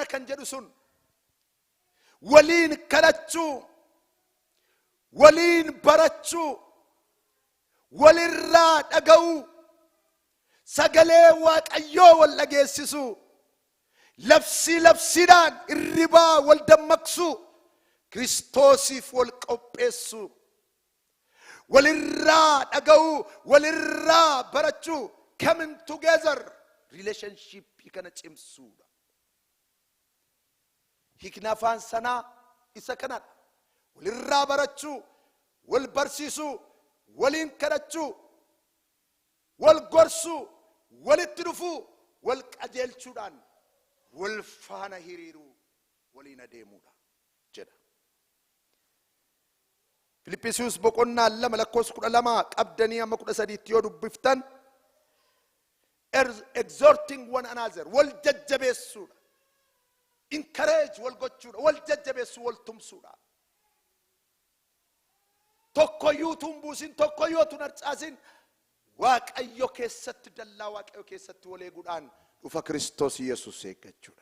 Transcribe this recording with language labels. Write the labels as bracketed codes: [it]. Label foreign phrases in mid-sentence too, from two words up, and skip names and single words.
[om] kan jedhu sun waliin kadhachuu waliin barachuu walirraa dhaga'uu sagalee Waaqayyoo wal dhageessisuu labsiidhaan irribaa wal dammaqsuu Kiristoosiif wal qopheessuu walirraa dhaga'uu walirraa barachuu [en] coming together relationship [om] kana cimsuudha. Hiikni afaan sanaa isa kanadha. Walirraa barachuu wal barsiisuu waliin kadhachuu wal gorsuu walitti dhufuu wal qajeelchuudhaan wal faana hiriiruu waliin adeemuudha jedha. Filiphisius boqonnaa 2:12 qabdanii amma 13 yoo dubbiftan [en] exhorting one another [om] wal jajjabeessuudha. Encourage wal gochuudha wal jajjabeessuu wal tumsuudha. Tokkoyyuu tumbuusin tokkoyyuu tunarcaasin Waaqayyo keessatti dallaa Waaqayyo keessatti wal eeguudhaan dhufa Kiristoos Yesuus eeggachuudha.